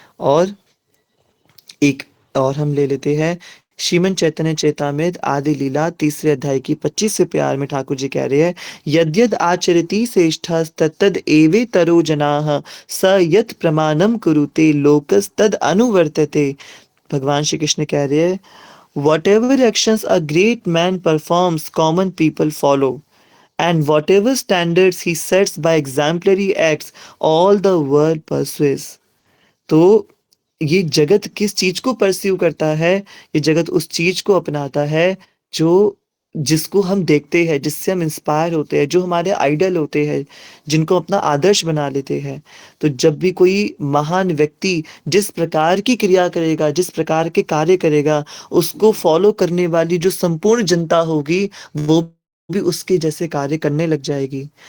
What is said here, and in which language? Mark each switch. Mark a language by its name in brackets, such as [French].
[Hindi] और एक और हम ले लेते हैं श्रीमन चैतन्य चेतामृत आदि लीला तीसरे अध्याय की 25वें प्यार में ठाकुर जी कह रहे हैं, [Sanskrit] यद्यद आचरति श्रेष्ठः तत्तद एवेतरो जनाः स यत् प्रमाणम कुरुते लोकस्तद अनुवर्तते। [Hindi] भगवान श्री कृष्ण कह रहे हैं, [English] whatever actions a great man performs common people follow, and whatever standards he sets by exemplary acts all the world pursues। [Hindi] तो ये जगत किस चीज को परस्यू करता है? ये जगत उस चीज को अपनाता है जो जिसको हम देखते हैं, जिससे हम इंस्पायर होते हैं, जो हमारे आइडल होते हैं, जिनको अपना आदर्श बना लेते हैं। तो जब भी कोई महान व्यक्ति जिस प्रकार की क्रिया करेगा, जिस प्रकार के कार्य करेगा, उसको फॉलो करने वाली जो संपूर्ण जनता होगी वो भी उसके जैसे कार्य करने लग जाएगी।